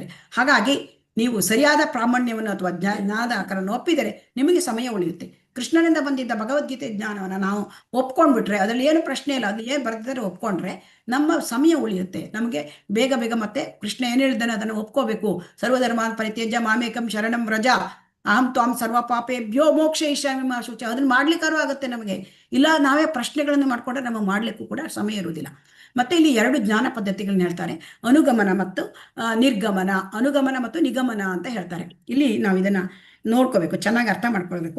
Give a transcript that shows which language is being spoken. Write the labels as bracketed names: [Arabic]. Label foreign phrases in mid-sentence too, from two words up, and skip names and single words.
[Kannada] ಹಾಗಾಗಿ ನೀವು ಸರಿಯಾದ ಪ್ರಾಮಾಣ್ಯವನ್ನು ಅಥವಾ ಜ್ಞಾನದ ಆಕಾರವನ್ನು ಒಪ್ಪಿದರೆ ನಿಮಗೆ ಸಮಯ ಉಳಿಯುತ್ತೆ. ಕೃಷ್ಣನಿಂದ ಬಂದಿದ್ದ ಭಗವದ್ಗೀತೆ ಜ್ಞಾನವನ್ನು ನಾವು ಒಪ್ಕೊಂಡ್ಬಿಟ್ರೆ ಅದರಲ್ಲಿ ಏನು ಪ್ರಶ್ನೆ ಇಲ್ಲ, ಅದು ಏನು ಬರ್ತಿದ್ದಾರೆ ಒಪ್ಕೊಂಡ್ರೆ ನಮ್ಮ ಸಮಯ ಉಳಿಯುತ್ತೆ. ನಮಗೆ ಬೇಗ ಬೇಗ ಮತ್ತೆ ಕೃಷ್ಣ ಏನು ಹೇಳಿದ್ದಾನೆ ಅದನ್ನು ಒಪ್ಕೋಬೇಕು. [Sanskrit] ಸರ್ವಧರ್ಮಾನ್ ಪರಿತ್ಯಜ್ಯ ಮಾಮೇಕಂ ಶರಣಂ ವ್ರಜ ಅಹಂ ತ್ವಾಂ ಸರ್ವ ಪಾಪೇಭ್ಯೋ ಮೋಕ್ಷಯಿಷ್ಯಾಮಿ ಮಾ ಶುಚಿ. [Kannada] ಅದನ್ನು ಮಾಡ್ಲಿಕ್ಕಾರು ಆಗುತ್ತೆ ನಮಗೆ. ಇಲ್ಲ ನಾವೇ ಪ್ರಶ್ನೆಗಳನ್ನು ಮಾಡ್ಕೊಂಡ್ರೆ ನಮಗೆ ಮಾಡ್ಲಿಕ್ಕೂ ಕೂಡ ಸಮಯ ಇರುವುದಿಲ್ಲ. ಮತ್ತೆ ಇಲ್ಲಿ 2 ಜ್ಞಾನ ಪದ್ಧತಿಗಳನ್ನ ಹೇಳ್ತಾರೆ, ಅನುಗಮನ ಮತ್ತು ನಿರ್ಗಮನ, ಅನುಗಮನ ಮತ್ತು ನಿಗಮನ ಅಂತ ಹೇಳ್ತಾರೆ. ಇಲ್ಲಿ ನಾವು ಇದನ್ನ ನೋಡ್ಕೋಬೇಕು, ಚೆನ್ನಾಗಿ ಅರ್ಥ ಮಾಡ್ಕೊಳ್ಬೇಕು.